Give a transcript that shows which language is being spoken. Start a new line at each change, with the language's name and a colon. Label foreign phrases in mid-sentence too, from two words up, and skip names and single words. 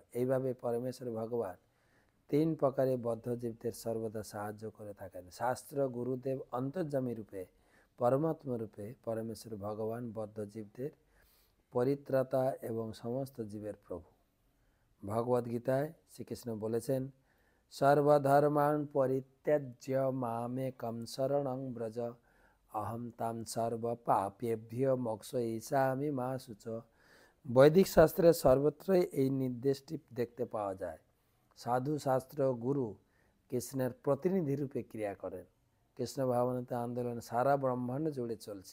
Bangla: এইভাবে পরমেশ্বর ভগবান তিন প্রকারে বদ্ধজীবদের সর্বদা সাহায্য করে থাকেন। শাস্ত্র গুরুদেব অন্তর্যামী রূপে পরমাত্মা রূপে পরমেশ্বর ভগবান বদ্ধজীবদের পরিত্রাতা এবং সমস্ত জীবের প্রভু। ভগবদ্গীতায় শ্রীকৃষ্ণ বলেছেন,
Sanskrit: সর্বধর্মাণ পরিত্যাজ্য মামেকং শরণং ব্রজ অহম তাম সর্ব পাপেভ্য মোক্ষয়িষ্যামি মা শুচ।
Bangla: বৈদিক শাস্ত্রে সর্বত্রই এই নির্দেশটি দেখতে পাওয়া যায়। সাধু শাস্ত্র গুরু কৃষ্ণের প্রতিনিধি রূপে ক্রিয়া করেন। কৃষ্ণ ভাবনাতে আন্দোলন সারা ব্রহ্মাণ্ড জুড়ে চলছে।